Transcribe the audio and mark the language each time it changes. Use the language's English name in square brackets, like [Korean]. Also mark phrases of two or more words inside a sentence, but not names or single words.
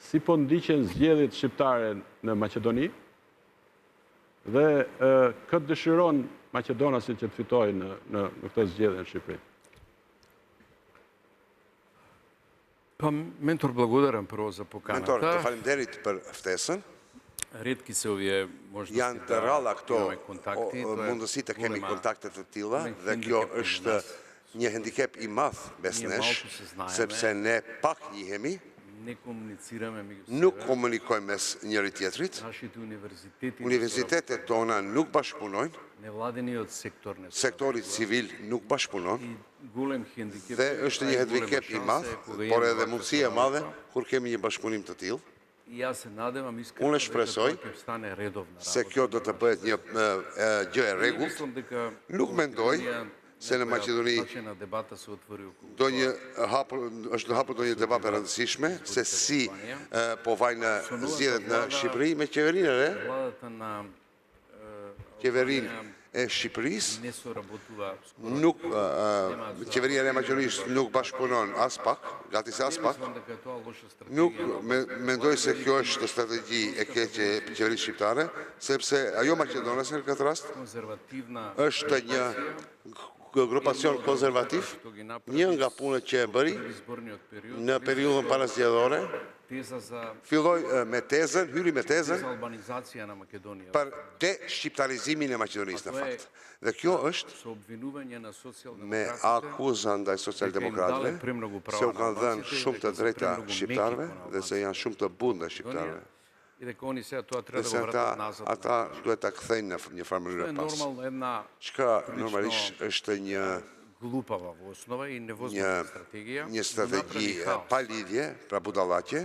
[Albanian] si po ndiqen zgjedhjet shqiptare në Maqedoni dhe këtë dëshiron Maqedonasit që të fitojë në këtë zgjedhje në Shqipëri. Mentor, [Macedonian] благодарен първо за поканата. [Albanian] Mentor, të faleminderit për ftesën. [Macedonian] Редки се овие можности [Albanian] Janë të rralla këto [Macedonian] контакти. [Albanian] mundësi të kemi kontakte të tilla dhe kjo është një handicap i madh mes nesh, sepse ne pak njihemi, [Macedonian] Не комуницираме меѓу себе. [Albanian] nuk komunikojmë mes njëri tjetrit, [Macedonian] Нашите универзитети, [Albanian] universitetet tona nuk bashkëpunojnë, [Macedonian] невладениот сектор не [Albanian] sektori civil nuk bashkëpunon, [Macedonian] голем хендикеп. [Albanian] dhe është një handicap i madh, por edhe mundësia e madhe kur kemi një bashkëpunim të tillë. [Macedonian] И јас се надевам искрено [Albanian] Unë shpresoj [Macedonian] дека ќе стане редовна [Albanian] se kjo do të bëhet një gjë e rregullt. [Macedonian] Мислам дека [Albanian] Nuk mendoj se në Maqedoni [Macedonian] на дебата се отвори околу [Albanian] është hapur ndonjë debat e rëndësishme se si po vajnë zgjedhjet në Shqipëri me qeverinë e re, [Macedonian] владата на [Albanian] qeverinë e Shqipërisë, [Macedonian] не соработува [Albanian] nuk qeveria e re e Maqedonisë nuk bashkëpunon as pak, gati se as pak. [Macedonian] Мислам дека тоа лоша [Albanian] Nuk [Macedonian] стратегија. [Albanian] mendoj se kjo është strategji e keqe e qeverisë shqiptare, sepse ajo maqedonase në këtë rast [Macedonian] Конзервативна [Albanian] është një grupacion konzervativ, një nga punët që e bëri [Macedonian] изборниот период [Albanian] në periudhën parasgjedhore, [Macedonian] теза за [Albanian] filloi me tezën, hyri me tezën [Macedonian] албанизација на Македонија. [Albanian] për de-shqiptarizimin e Maqedonisë në fakt. Dhe kjo është [Macedonian] Со обвинување на [Albanian] me [Macedonian] социјалдемократите [Albanian] akuza ndaj socialdemokratëve se u kanë dhënë shumë të drejta shqiptarëve dhe se janë shumë të butë ndaj shqiptarëve. [Macedonian] и дека они сега тоа [Albanian] Dhe [Macedonian] треба [Albanian] se [Macedonian] да го вратат назад. [Albanian] ata duhet ta kthejnë në një farë mënyrë [Macedonian] Тоа е [Albanian] pas. [Macedonian] нормално една [Albanian] Çka normalisht është një [Macedonian] глупава во основа и невозможна стратегија. [Albanian] një strategji pa lidhje, pra budallaqe,